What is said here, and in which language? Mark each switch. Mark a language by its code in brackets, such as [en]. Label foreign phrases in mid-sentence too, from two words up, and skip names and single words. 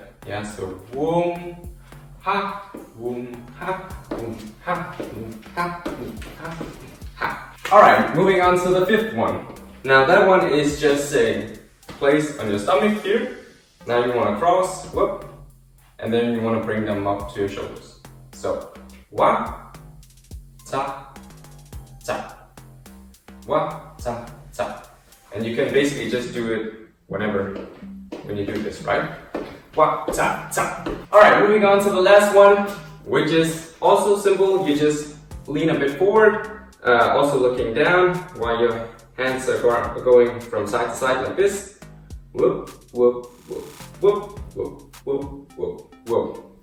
[en] Yeah, so boom, ha, boom, ha, boom, ha, boom, ha, boom, ha, boom, ha. Alright, moving on to the fifth one. Now that one is just say, place on your stomach here. Now you want to cross, whoop, and then you want to bring them up to your shoulders. So, wa, ta, ta. Wa, ta, ta. And you can basically just do it when you do this, right? Wa, ta, ta. Alright, moving on to the last one, which is also simple. You just lean a bit forward, also looking down while your hands are going from side to side like this. Whoop, whoop, whoop, whoop, whoop, whoop, whoop, whoop.